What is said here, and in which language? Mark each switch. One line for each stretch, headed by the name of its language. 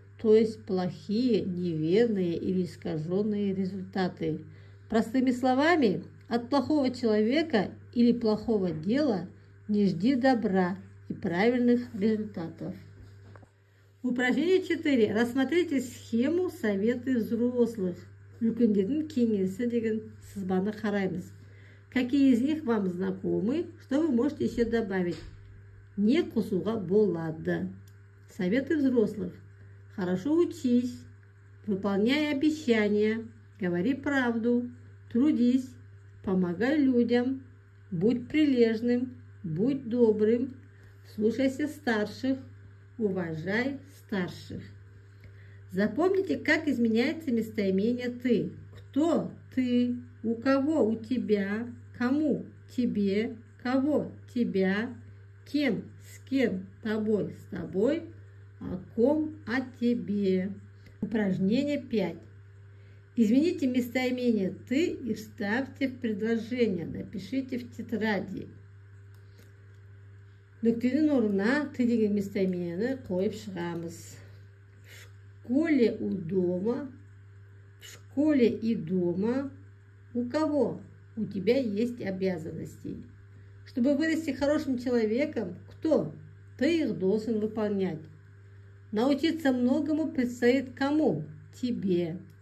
Russian: то есть плохие, неверные или искаженные результаты. Простыми словами, от плохого человека или плохого дела не жди добра и правильных результатов. Упражнение 4. Рассмотрите схему советы взрослых.
Kazakh: Үлкендердің кеңесі деген сызбаны қараймыз.
Russian: Какие из них вам знакомы, что вы можете еще добавить?
Kazakh: Не қосуға болады.
Russian: Советы взрослых. Хорошо учись, выполняй обещания, говори правду, трудись, помогай людям, будь прилежным, будь добрым, слушайся старших, уважай старших. Запомните, как изменяется местоимение «ты». Кто? Ты. У кого? У тебя. Кому? Тебе. Кого? Тебя. Кем? С кем? Тобой. С тобой. О ком? О тебе. Упражнение 5. Измените местоимение «ты» и вставьте в предложение. Напишите в тетради.
Kazakh: Нүктенің орнына «ты» деген местоименияны қойып шығамыз.
Russian: В школе у дома, в школе и дома. У кого? У тебя есть обязанности. Чтобы вырасти хорошим человеком, кто? Ты их должен выполнять. Научиться многому предстоит кому? Тебе.